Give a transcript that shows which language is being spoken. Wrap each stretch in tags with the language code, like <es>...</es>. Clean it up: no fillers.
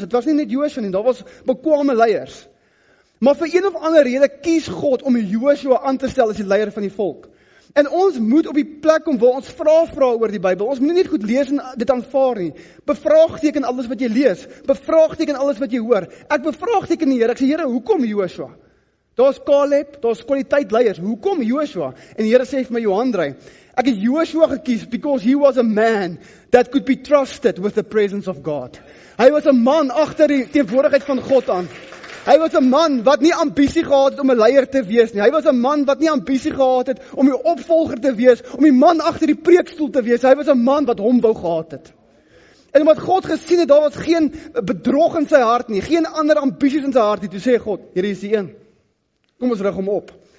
<af>Dit was nie net Joshua nie, daar was bekwame leiers. Maar vir een of ander rede kies God om Joshua aan te stel as die leier van die volk. En ons moet op die plek kom waar ons vra oor die Bybel. Ons moet nie net goed lees en dit aanvaar nie. Bevraagteken alles wat jy lees. Bevraagteken alles wat jy hoor. Ek bevraagteken die Here. Ek sê, Here, hoekom Joshua? Daar's Caleb, daar's kwaliteit leiers. Hoekom Joshua? En die Here sê vir my, Johandrey, ek het Joshua gekies</af> <en>because he was a man that could be trusted with the presence of God.</en> <af>Hy was 'n man agter die teenwoordigheid van God aan. Hy was 'n man wat nie ambisie gehad het om 'n leier te wees nie. Hy was 'n man wat nie ambisie gehad het om die opvolger te wees, om die man agter die preekstoel te wees. Hy was 'n man wat hom wou gehad het. En omdat God gesien het, daar was geen bedrog in sy hart nie, geen ander ambisies in sy hart nie, toe sê God, hier is die een. Kom ons rig hom op.</af>